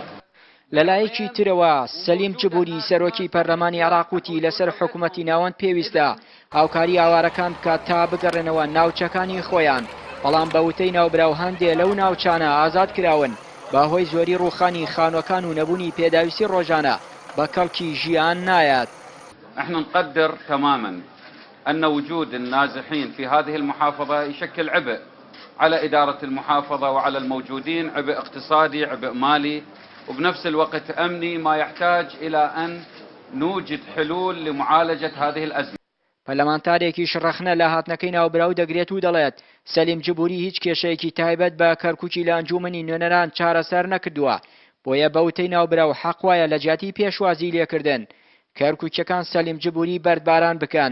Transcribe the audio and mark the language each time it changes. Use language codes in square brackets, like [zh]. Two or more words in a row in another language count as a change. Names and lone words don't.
[ckb] لەلایەکی ترەوە سەلیم جبوری سەرۆکی پەرلەمانی عێراق وتی لەسەر حکوومەتی ناوەند پێویستە هاوکاری ئاوارەکان بکات تا بگەڕێنەوە ناوچەکانی خۆیان، بەڵام بە وتەی ناوبراو هەندێک لەو ناوچانە ئازاد کراون بەهۆی زۆری ڕووخانی خانوەکان و نەبوونی پێداویستی ڕۆژانە بە کەڵکی ژیان نایات. [ar] احنا نقدر تماما أن وجود النازحين في هذه المحافظة يشكل عبء على إدارة المحافظة وعلى الموجودين، عبء اقتصادي، عبء مالي، وبنفس الوقت أمني، ما يحتاج إلى أن نوجد حلول لمعالجة هذه الأزمة. [ckb] پەرلەمانتارێکی شڕەخنە لە هاتنەکەی ناوبراو دەگرێت و دەڵێت سەلیم جبوری هیچ کێشەیەکی تایبەت بە کەرکووکی لە ئەنجومەنی نوێنەران چارەسەر نەکردووە، بۆیە بەوتەی ناوبراو حەق وایە لە جیاتی پێشوازی لێکردن کەرکووکیەکان سەلیم جبوری بەردباران بکەن.